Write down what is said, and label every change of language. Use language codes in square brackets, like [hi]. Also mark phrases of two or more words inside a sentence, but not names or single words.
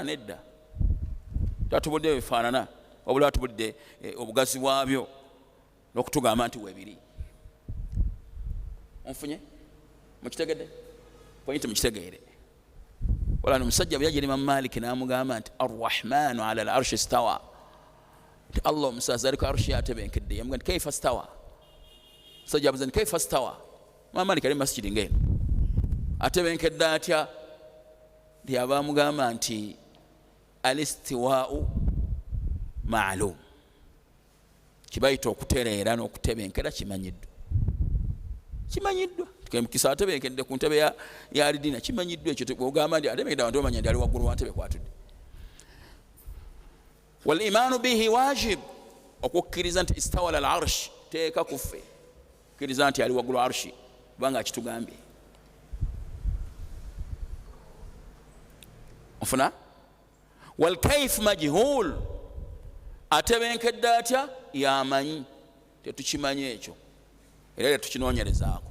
[lg] Nedda, tatubudde bifaanana, wabula atubudde obugazi bwabyo n'okutugamba nti webiri. Onfunye? Mukitegedde? Pointi mukitegeere. Wala omusajja bwe yajja eri Imam Malik n'amugamba nti [ar] الرحمن على العرش استوى, [lg] nti Allah omusazi aliko arshi yatebenkedde. Yamugamba nti [ar] كيف استوى? [lg] Omusajja abuuza nti [ar] كيف استوى? [lg] Imam Malik ali mu masjidi ng'eno, atebenkedde atya? Nti aba amugamba nti [ar] الاستواء معلوم, [lg] kibayita okutereera n'okutebenkera kimanyiddwa. Mukisa atebenkedde ku ntebe ya alidina, kimanyiddwa ekyo. Ogamba nti atebenkedde, abantu bamanya nti ali waggulu wa ntebe kwatudde. [ar] والإيمان به واجب, [lg] okukkiriza nti [ar] استوى على العرش [lg] teeka kuffe, okukkiriza nti ali waggulu arshi kubanga akitugambye. Ofuna? [ar] والكيف مجهول, [lg] atebenkedde atya? Yamanyi, tetukimanyi ekyo era tukinoonyerezaako.